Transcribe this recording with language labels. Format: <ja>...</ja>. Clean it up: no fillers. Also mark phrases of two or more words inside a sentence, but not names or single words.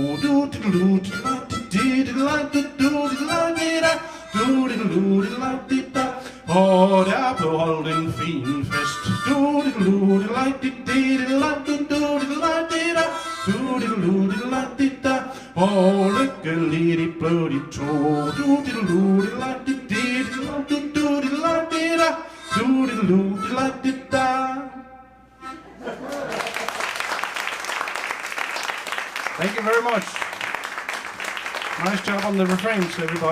<da>Og der blev holdt en fin fest. Og lykkeligt blev de to.</da> <en>Thank you very much. Nice job on the refrains, everybody.</en>